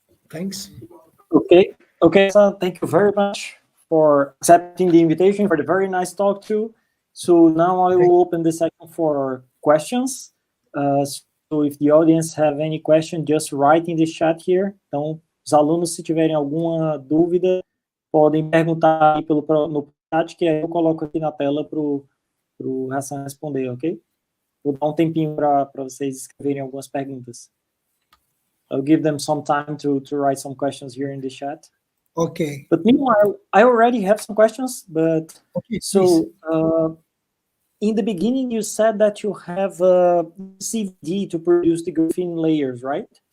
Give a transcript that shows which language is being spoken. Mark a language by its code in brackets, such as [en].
[en] Thanks. Okay, so thank you very much for accepting the invitation, for the very nice talk too. So now I will open the section for questions. So if the audience have any question, just write in the chat here. [pt] Então, os alunos, se tiverem alguma dúvida, podem perguntar aí no chat, que aí eu coloco aqui na tela para o Hasan responder, ok? Vou dar tempinho para vocês escreverem algumas perguntas. [en] I'll give them some time to write some questions here in the chat. Okay. But meanwhile, I already have some questions. But okay, so in the beginning, you said that you have CVD to produce the graphene layers, right?